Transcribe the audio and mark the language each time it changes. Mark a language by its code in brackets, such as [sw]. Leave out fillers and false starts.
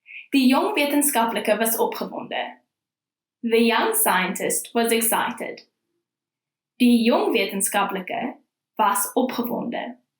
[af] Die jong wetenskaplike was opgewonde. [en] The young scientist was excited. [af] Die jong wetenskaplike was opgewonde.